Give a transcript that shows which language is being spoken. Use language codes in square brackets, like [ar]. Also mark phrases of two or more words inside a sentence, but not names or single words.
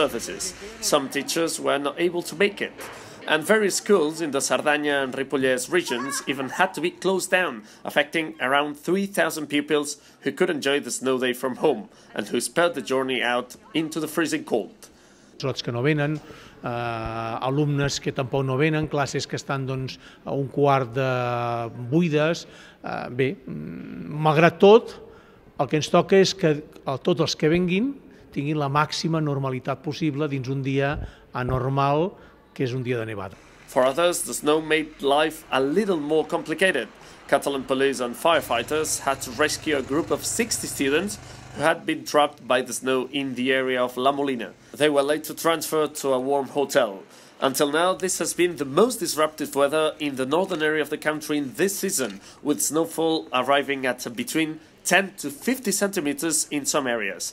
[en] Some teachers were not able to make it. And various schools in the Cerdanya and Ripollès regions even had to be closed down, affecting around 3,000 pupils who could enjoy the snow day from home and who sped the journey out into the freezing cold. [ca] Lots que no venen, alumnes que tampoc no venen, classes que estan doncs, a un quart de buides. Bé, malgrat tot, el que ens toca és que tots els que venguin tinguin la màxima normalitat possible dins un dia anormal, que és un dia de nevada. [en] For others, the snow made life a little more complicated. Catalan police and firefighters had to rescue a group of 60 students who had been trapped by the snow in the area of La Molina. They were later transferred to a warm hotel. Until now, this has been the most disruptive weather in the northern area of the country in this season, with snowfall arriving at between 10 to 50 centimeters in some areas.